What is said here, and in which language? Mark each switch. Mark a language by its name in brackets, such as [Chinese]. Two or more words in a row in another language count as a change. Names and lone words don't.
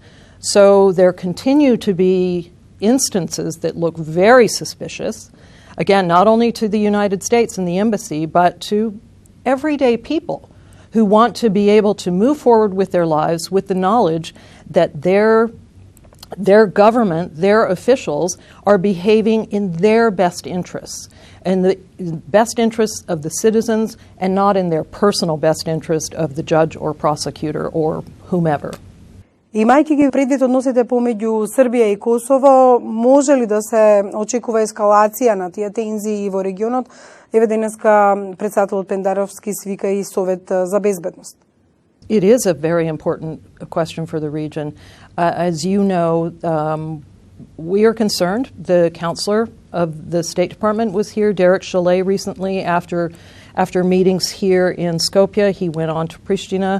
[English] So there continue to be instances that look very suspicious, again, not only to the United States and the embassy, but to everyday people who want to be able to move forward with their lives with the knowledge that their government, their officials are behaving in their best interests, in the best interests of the citizens and not in their personal best interest of the judge or prosecutor or whomever. [Macedonian] Имајќи ги предвид односите помеѓу Србија и Косово, може ли да се очекува ескалација на тие тензии во регионот? Еве денеска претседателот Пендаровски свика и Совет за безбедност. [English] It is a very important question for the region. As you know, we are concerned. The counselor of the State Department was here, Derek Chalet, recently after meetings here in Skopje. He went on to Pristina.